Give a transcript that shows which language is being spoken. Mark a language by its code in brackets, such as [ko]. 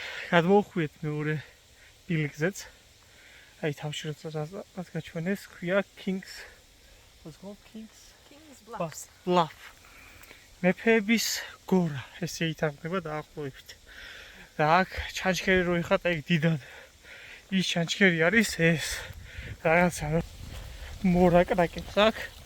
[ka] გადმოვხვიეთ მეორე ბილიკზეც. აი თავში რაც გაჩვენეს, ქვია Kings. [en] What's called Kings Bluff. [ka] მეფეების გორა, ესე ითარგმნება დაახლოებით. და აქ ჩანჩქერი რო იხატა, იქ დიდად ის ჩანჩქერი არის ეს. რაღაცა მორაკრაკებს აქ.